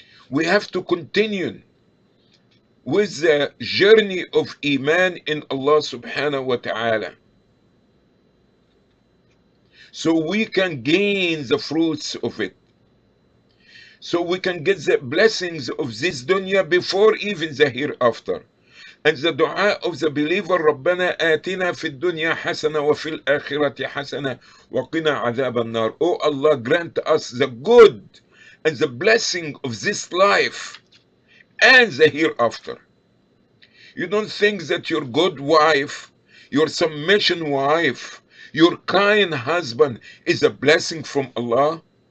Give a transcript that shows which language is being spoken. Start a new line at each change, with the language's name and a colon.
English: We have to continue with the journey of Iman in Allah subhanahu wa ta'ala, so we can gain the fruits of it, so we can get the blessings of this dunya before even the hereafter. And the dua of the believer,
Arabic: رَبَّنَا آتِنَا فِي الدُّنْيَا حَسَنَةً وَفِي الْآخِرَةِ حَسَنَةً وَقِنَا عَذَابَ النَّارِ.
English: Oh Allah, grant us the good and the blessing of this life and the hereafter. You don't think that your good wife, your submission wife, your kind husband is a blessing from Allah?